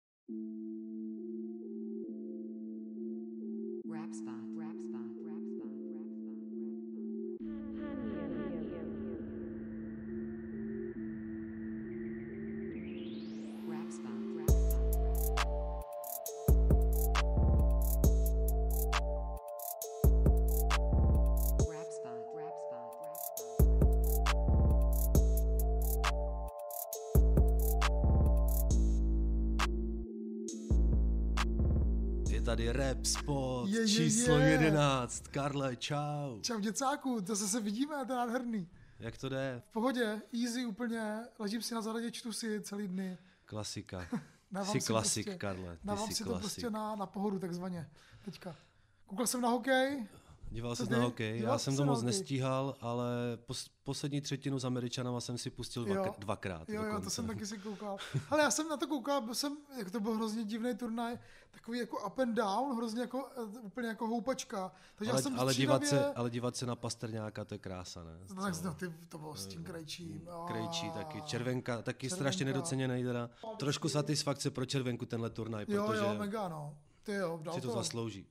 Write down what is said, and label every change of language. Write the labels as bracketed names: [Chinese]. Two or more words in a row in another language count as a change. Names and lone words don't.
[Czech] Rap spot, rap spot, rap spot, rap spot, rap spot, rap spot, rap spot, rap spot, rap spot. Je tady Rap Spot, Je, číslo je. 11. Karle, čau. Čau děcáku, to se vidíme, to je nádherný. Jak to jde? V pohodě, easy úplně, ležím si na zahradě, čtu si celý dny. Klasika. Dávám Jsi si klasik, prostě, Karle. Ty dávám jsi si to klasik. prostě na pohodu takzvaně, teďka. Koukal jsem na hokej, Díval Co jsi ty? na hokej? Díval Já jsem jsi to na moc hokej? nestíhal, ale poslední třetinu s Američanama jsem si pustil dvakrát. Jo, to dokonce. jsem taky si koukal. Ale já jsem na to koukal, jak to byl hrozně divný turnaj, takový jako [English] up and down, [Czech] hrozně jako, úplně jako houpačka. Takže já jsem ale střídavě... dívat se na Pastrňáka, to je krása, ne? Tak no, to bylo s tím Krejčím. Krejčí taky, Červenka, taky Červenka. strašně nedoceněný teda. Trošku satisfakce pro Červenku tenhle turnaj, protože Jo, mega no. Ty jo, dal si to zaslouží.